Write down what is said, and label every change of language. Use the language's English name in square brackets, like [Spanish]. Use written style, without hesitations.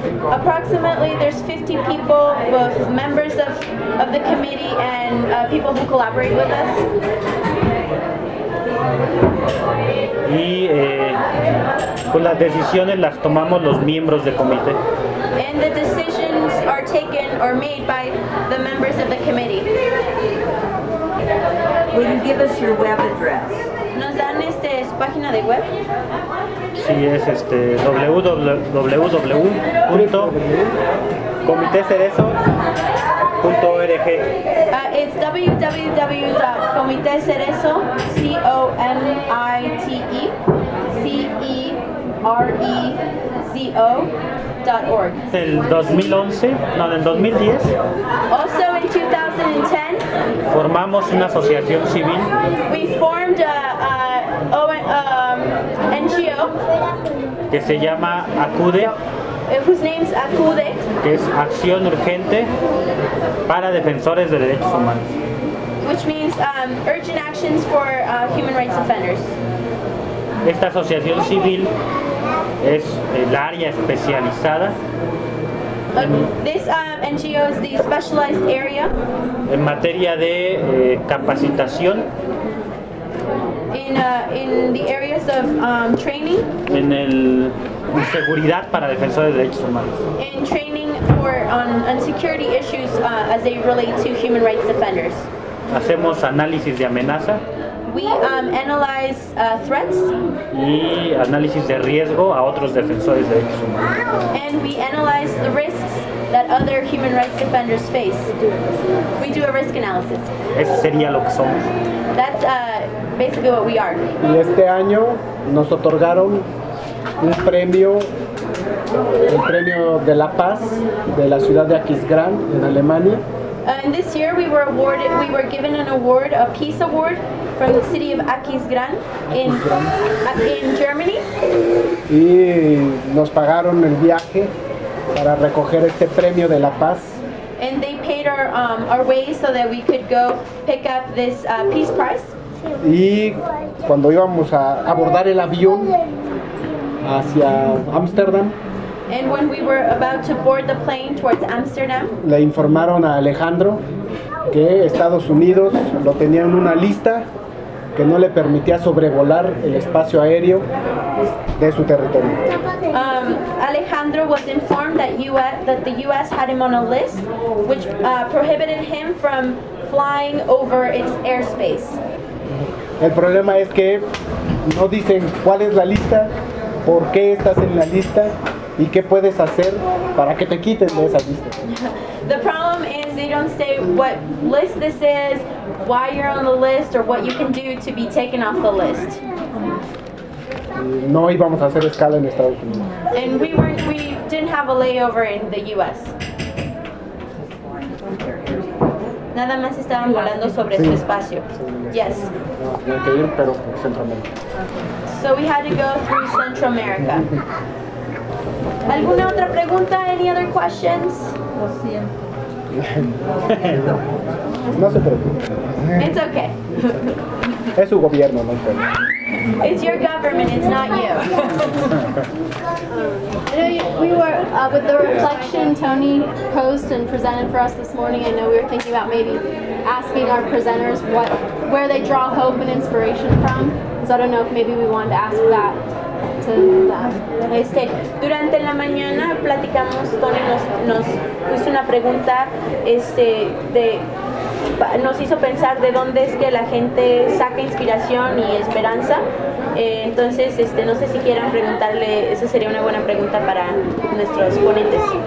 [English] Approximately there's 50 people, both members of the committee and people who collaborate with us. [Spanish] Y pues las decisiones las tomamos los miembros de comité. [English] And the decisions are taken or made by the members of the committee. Will you give us your web address? [Spanish] ¿Nos dan este página de web? Sí, es este www.comitecerezo.org. [English] It's www.comitecerezo.org. [Spanish] En el 2011, no, en el 2010. [English] Also in 2010. [Spanish] Formamos una asociación civil. [English] We formed an NGO. [Spanish] Que se llama ACUDE. [English] Whose name is ACUDE. [Spanish] Que es Acción Urgente para Defensores de Derechos Humanos. [English] Which means urgent actions for human rights offenders. [Spanish] Esta asociación civil es el área especializada. [English] This NGO is the specialized area. [Spanish] En materia de capacitación. [English] In the areas of training. [Spanish] En seguridad para defensores de derechos humanos. [English] In training for on security issues as they relate to human rights defenders. [Spanish] Hacemos análisis de amenaza. [English] We analyze threats. [Spanish] Y análisis de riesgo a otros defensores de derechos humanos. [English] And we analyze the risks that other human rights defenders face. We do a risk analysis. [Spanish] Eso sería lo que somos. [English] That's basically what we are. [Spanish] Y este año nos otorgaron un premio el premio de la paz de la ciudad de Aquisgrán en Alemania. [English] And this year we were awarded, we were given an award, a peace award from the city of Aquisgrán in Germany. [Spanish] Y nos pagaron el viaje para recoger este premio de la paz. [English] And they paid our way so that we could go pick up this peace prize. [Spanish] Y cuando íbamos a abordar el avión hacia Ámsterdam, [English] and when we were about to board the plane towards Amsterdam, [Spanish] le informaron a Alejandro que Estados Unidos lo tenía en una lista que no le permitía sobrevolar el espacio aéreo de su territorio. [English] Alejandro was informed that the U.S. had him on a list which prohibited him from flying over its airspace. [Spanish] El problema es que no dicen cuál es la lista, por qué estás en la lista y qué puedes hacer para que te quiten de esa lista. [English] The problem is they don't say what list this is, why you're on the list, or what you can do to be taken off the list. [Spanish] No íbamos a hacer escala en Estados Unidos. [English] And we didn't have a layover in the U.S. [Spanish] Nada más estaban volando sobre su espacio. Yes. No, tenía que ir, pero por Centroamérica. [English] So we had to go through Central America. [Spanish] ¿Alguna otra pregunta? [English] Any other questions? [Spanish] No se preocupe. [English] It's okay. [Spanish] Es su gobierno, no importa. [English] It's your government, it's not you. I know we were, with the reflection Tony posed and presented for us this morning, I know we were thinking about maybe asking our presenters where they draw hope and inspiration from. So I don't know if maybe we wanted to ask that. [Spanish] Durante la mañana platicamos, Tony nos hizo una pregunta, nos hizo pensar de dónde es que la gente saca inspiración y esperanza. Entonces, no sé si quieran preguntarle, esa sería una buena pregunta para nuestros ponentes.